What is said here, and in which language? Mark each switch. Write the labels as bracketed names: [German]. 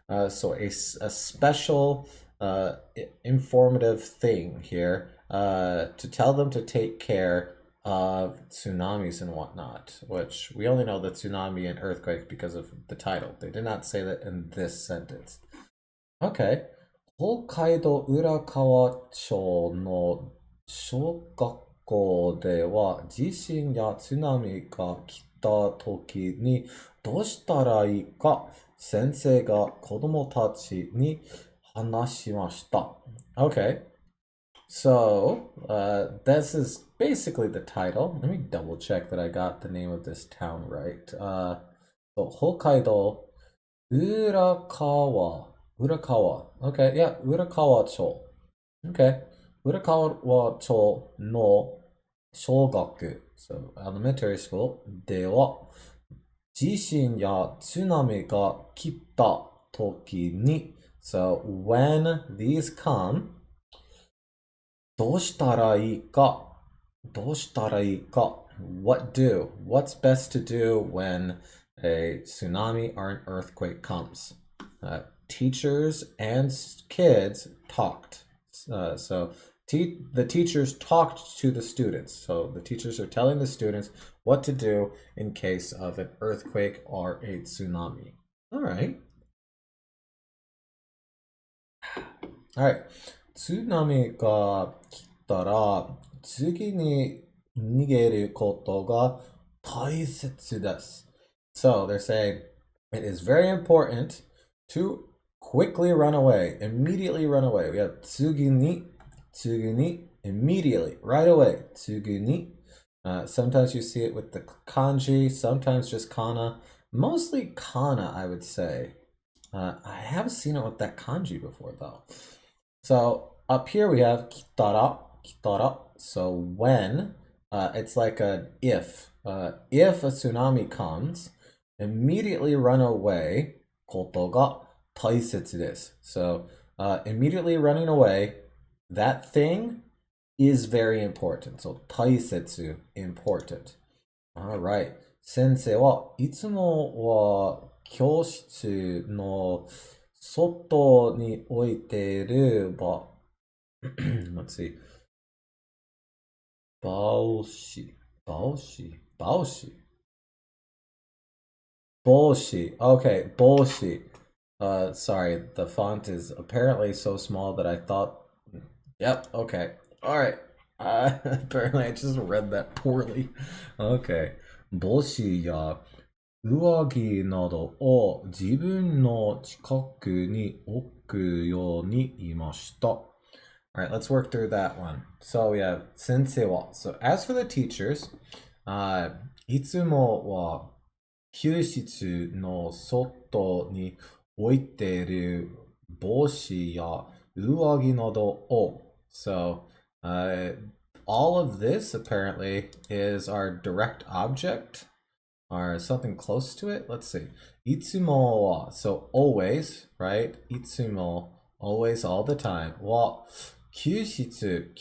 [English] So a special informative thing here to tell them to take care of tsunamis and whatnot, which we only know the tsunami and earthquake because of the title. They did not say that in this sentence. Okay. [Japanese] 北海道浦河町の小学校では地震や津波が来た時にどうしたらいいか先生が子供たちに話しました。 [English] Okay. So, this is basically the title. Let me double check that I got the name of this town right. So, Hokkaido Urakawa. Urakawa. Okay, yeah, Urakawa-cho. Okay. Urakawa-cho [Japanese] no shogaku. [English] So, elementary school. [Japanese] では、地震や津波が来た時に [English] So, when these come, [Japanese] どうしたらいいかどうしたらいいか [English] What do? What's best to do when a tsunami or an earthquake comes? Teachers and kids talked. The teachers talked to the students. So the teachers are telling the students what to do in case of an earthquake or a tsunami. All right. All right. [Japanese] 津波が来たら次に逃げることが大切です。 [English] So they're saying it is very important to quickly run away, immediately run away. We have 次に, immediately, right away, 次に. Sometimes you see it with the kanji, sometimes just kana. Mostly kana, I would say. I have seen it with that kanji before, though. So up here we have kitara, kitara. So when, it's like an if. If a tsunami comes, immediately run away. [Japanese] Koto ga taisetsu desu. [English] So immediately running away, that thing is very important. So taisetsu, important. All right. [Japanese] 先生はいつもは教室の外に置いている、 [English] let's see, [Japanese] 帽子、帽子、帽子、帽子. [English] Okay, 帽子. Sorry, the font is apparently so small that I thought. Yep, okay. All right. Apparently I just read that poorly. Okay. [Japanese] 帽子や上着などを自分の近くに置くように言いました。 [English] Alright, let's work through that one. So we have sensei wa. So as for the teachers, [Japanese] いつもは教室の外に置いている帽子や上着などを. [English] So all of this apparently is our direct object or something close to it. Let's see. いつもは, so always, right? いつも, always, all the time. [Japanese] は休日.